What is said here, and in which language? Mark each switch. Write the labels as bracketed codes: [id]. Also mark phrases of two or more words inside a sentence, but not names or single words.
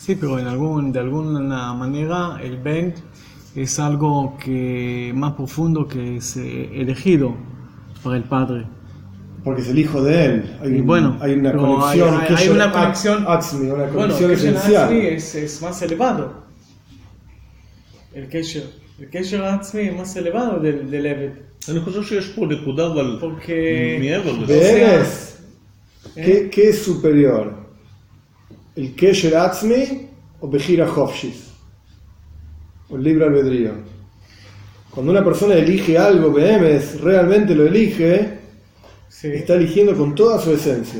[es] Sí, pero de alguna manera el Ben es algo que más profundo que es elegido para el Padre. Porque es el hijo de él. Hay una conexión. Hay una conexión. Una conexión esencial. Es más elevado. El [he] קשר עצמי [es] es más elevado del Eved. [he] אני חושב שיש פה נקודה, אבל מעבר לזה. [es] ¿Ves? ¿Qué es superior? ¿El [he] קשר עצמי [es] o [he] בחירה חופשית? [es] O el libre albedrío. Cuando una persona elige algo, Behemes, realmente lo elige, está eligiendo con toda su esencia.